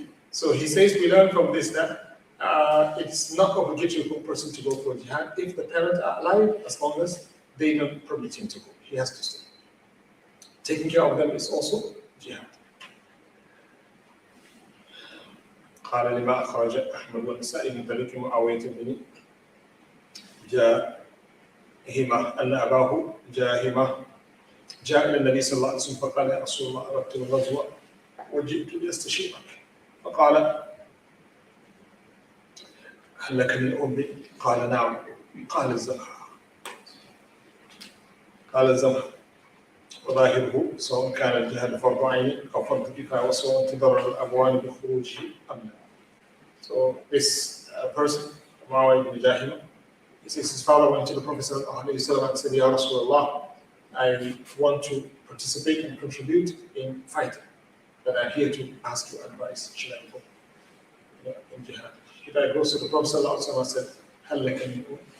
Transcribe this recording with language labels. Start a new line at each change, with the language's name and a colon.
English: So he says we learn from this that it's not obligatory for a person to go for jihad if the parents are alive, as long as they don't permit him to go. He has to stay. Taking care of them is also jihad.
Arabic: قال لما أخرج أحمد والنسائي من طريق معاوية بن جاهمة أن أباه جاهمة جاء إلى النبي صلى الله عليه وسلم فقال يا رسول الله أردت الغزو وجئت لأستشيرك فقال هل لك من أم؟ قال نعم. قال الزمها وظاهره سواء كان الجهاد فرض عين أو فرض كفاية وسواء تضرر الأبوان بخروجه أم لا.
English: So this person, Muawiyah ibn Jahima, he says his father went to the Prophet ﷺ and said, Ya Rasulullah, I want to participate and contribute in fighting, but I'm here to ask your advice. Should I go in jihad? If I go to the Prophet ﷺ and said,
Arabic: Hal laka min um?